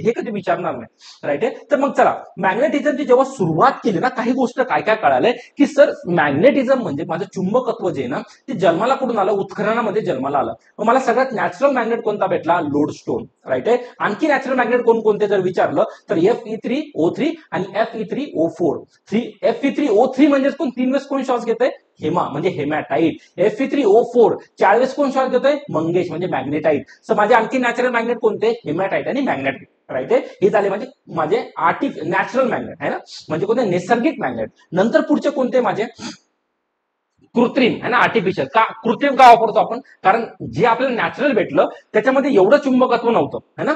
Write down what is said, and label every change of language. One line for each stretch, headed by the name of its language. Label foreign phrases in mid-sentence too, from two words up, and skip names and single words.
Marathi: हे कधी विचारणार नाही, राईट आहे. तर मग चला, मॅग्नेटिझमची जेव्हा सुरुवात केली ना, काही गोष्ट काय काय कळालंय, की
English: sir magnetism
Marathi: म्हणजे माझं चुंबकत्व जे आहे ना, ते जन्माला कुठून आलं, उत्खननामध्ये जन्माला आलं. मग मला सगळ्यात
English: natural magnet
Marathi: कोणता भेटला, लोडस्टोन, राईट आहे. आणखी
English: natural magnet
Marathi: कोणकोणते जर विचारलं तर Fe3O3 आणि Fe3O4. Fe3O3 म्हणजे कोण, 3 वेळेस कोण श्वास घेतोय, हेमा म्हणजे हेमॅटाईट. Fe3O4 4 वेळेस कोण श्वास घेतोय, मंगेश म्हणजे मॅग्नेटाईट. सो माझे आणखी
English: natural magnet
Marathi: कोणते, हेमॅटाईट आणि मॅग्नेटाईट, राईट आहे. हे झाले माझे
English: natural magnet,
Hindi: है ना.
Marathi: म्हणजे कोणते, नैसर्गिक मॅग्नेट. नंतर पुढचे कोणते माझे, कृत्रिम,
Hindi: है ना,
Marathi: आर्टिफिशियल. का कृत्रिम का वापरतो आपण, कारण जे आपल्याला नॅचरल भेटलं त्याच्यामध्ये एवढं चुंबकत्व नव्हतं,
Hindi: है ना.